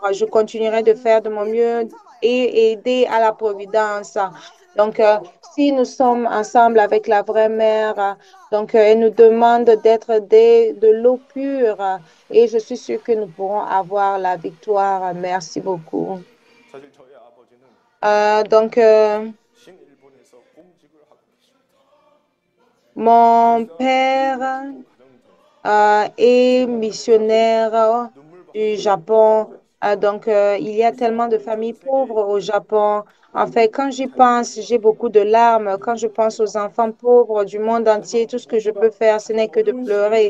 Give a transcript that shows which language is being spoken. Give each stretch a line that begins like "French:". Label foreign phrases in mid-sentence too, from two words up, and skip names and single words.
French: Je continuerai de faire de mon mieux et aider à la providence. Donc, si nous sommes ensemble avec la vraie mère, donc elle nous demande d'être de l'eau pure et je suis sûre que nous pourrons avoir la victoire. Merci beaucoup.
Korean: 사실 저희 아버지는
French: Donc,
Korean: 신일본에서 공직을 하고 계십니다.
French: mon père et missionnaire du Japon. Donc, il y a tellement de familles pauvres au Japon. En fait, quand j'y pense, j'ai beaucoup de larmes. Quand je pense aux enfants pauvres du monde entier, tout ce que je peux faire, ce n'est que de pleurer.